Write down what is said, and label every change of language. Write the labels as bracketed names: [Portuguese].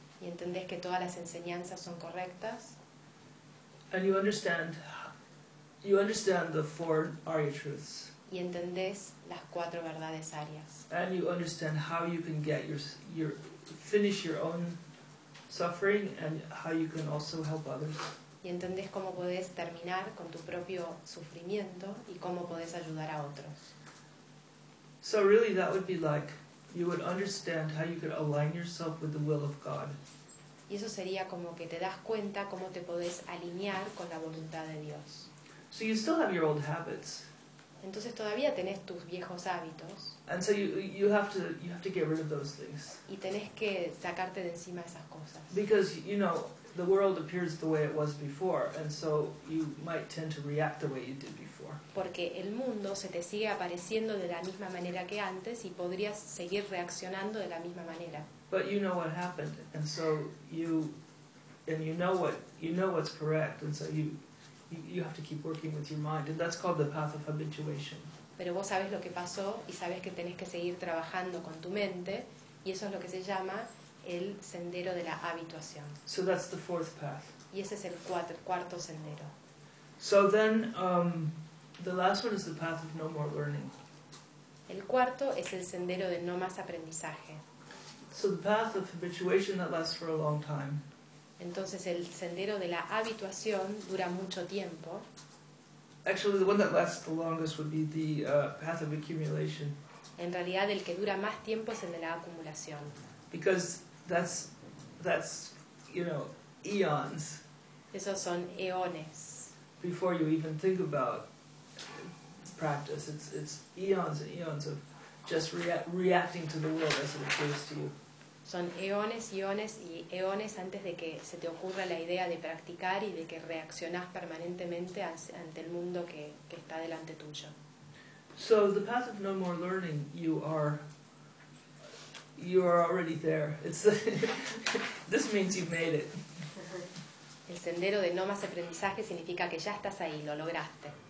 [Spanish] Y entendés que todas las enseñanzas son correctas. [English] And you understand the four Arya truths. [Spanish] Y entendés las cuatro verdades arias. [English] And you understand how you can get your finish your own suffering and how you can also help others. [Spanish] Y entendés cómo podés terminar con tu propio sufrimiento y cómo podés ayudar a otros. [English] So really that would be like you would understand how you could align yourself with the will of God. [Spanish] Y eso sería como que te das cuenta cómo te podés alinear con la voluntad de Dios. [English] So you still have your old habits. [Spanish] Entonces todavía tenés tus viejos hábitos. [English] And so you have to get rid of those things. [Spanish] Y tenés que sacarte de encima esas cosas. [English] Because you know the world appears the way it was before, and so you might tend to react the way you did before. [Spanish] Porque el mundo se te sigue apareciendo de la misma manera que antes y podrías seguir reaccionando de la misma manera. [English] But you know what happened, and so you know what's correct, and so you have to keep working with your mind, and that's called the path of habituation. [Spanish] Pero vos sabes lo que pasó y sabes que tenés que seguir trabajando con tu mente, y eso es lo que se llama el sendero de la habituación. [English] So that's the fourth path. [Spanish] Y ese es el cuarto sendero. [English] So then the last one is the path of no more learning. [Spanish] El cuarto es el sendero de no más aprendizaje. [English] So the path of habituation that lasts for a long time. [Spanish] Entonces el sendero de la habituación dura mucho tiempo. [English] Actually, the one that lasts the longest would be the path of accumulation. [Spanish] En realidad, el que dura más tiempo es el de la acumulación. [English] Because that's you know, eons. [Spanish] Esos son eones. [English] Before you even think about practice, it's eons and eons of just reacting to the world as it appears to you. [Spanish] son eones y eones y eones antes de que se te ocurra la idea de practicar y de que reaccionás permanentemente ante el mundo que está delante tuyo. [English] So the path of no more learning, you are already there. It's this means you've made it. [Spanish] El sendero de no más aprendizaje significa que ya estás ahí, lo lograste.